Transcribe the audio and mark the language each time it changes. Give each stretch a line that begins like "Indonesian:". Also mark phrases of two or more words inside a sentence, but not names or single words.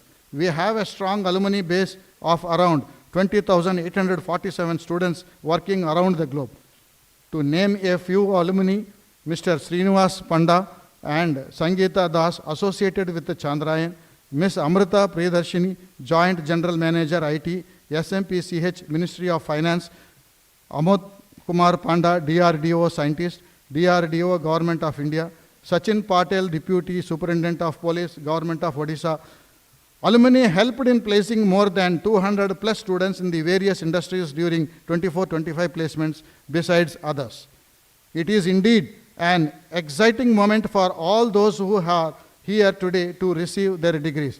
English: We have a strong alumni base of around 20,847 students working around the globe. To name a few alumni, Mr. Srinivas Panda and Sangeeta Das, associated with the Chandrayaan, Ms. Amrita Priyadarshini, Joint General Manager IT, SMPCH, Ministry of Finance, Amod Kumar Panda, DRDO Scientist, DRDO, Government of India, Sachin Patel, Deputy Superintendent of Police, Government of Odisha. Alumni helped in placing more than 200 plus students in the various industries during 24-25 placements besides others. It is indeed an exciting moment for all those who are here today to receive their degrees.